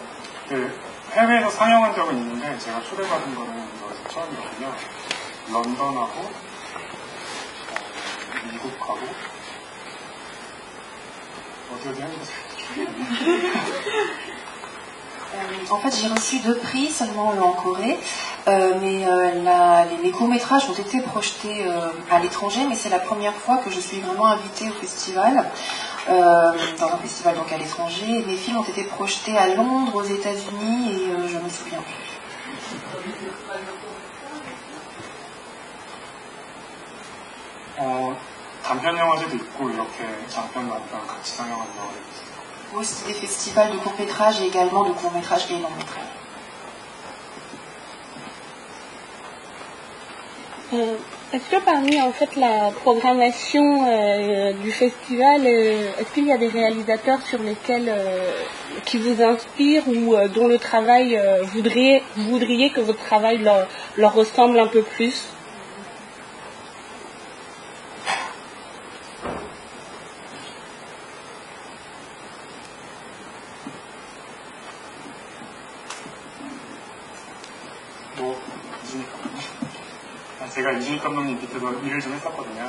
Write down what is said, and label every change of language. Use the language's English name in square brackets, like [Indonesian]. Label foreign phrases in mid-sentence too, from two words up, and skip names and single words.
[Korean] 그래서 해외에서 상영한 적은 있는데 제가 초대받은 거는 이거에서 처음이거든요. 런던하고 미국하고 어디 했는지 [French] En fait, j'ai reçu 2 prix seulement en Corée, mais les courts-métrages ont été projetés à l'étranger, mais c'est la première fois que je suis vraiment invitée au festival, dans un festival donc à l'étranger. Mes films ont été projetés à Londres, aux États-Unis, et je me souviens plus. [Korean] 단편 영화제도 있고 이렇게 장편, 단편 같이 상영한 영화도 있어요. [French] Aussi des festivals de courts-métrages et également de courts-métrages et longs-métrages. Est-ce que parmi en fait la programmation du festival, est-ce qu'il y a des réalisateurs sur lesquels qui vous inspirent ou dont le travail voudriez que votre travail leur ressemble un peu plus? [Korean] 제가 이준익 감독님 밑에서 일을 좀 했었거든요.